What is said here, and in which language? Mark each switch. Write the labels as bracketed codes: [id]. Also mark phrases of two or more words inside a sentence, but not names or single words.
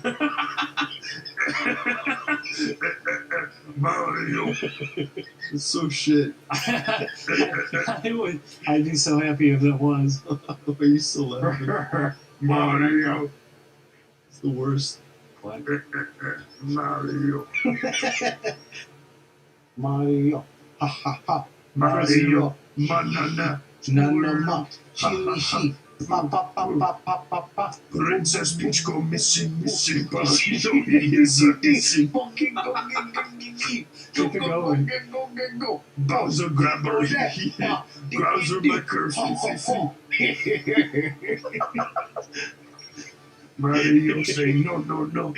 [en] Mario. It's so shit. I'd be so happy if it was. Are you still laughing? Mario. It's the worst. What? Mario. Mario. Ha ha ha. Mario. Banana. Nanama. Chili. Pa pa pa pa pa pa pa. Princess Peach go missing. Missing. Keep it going. Go. Bowser grabber. Bowser liquor. Mario say no.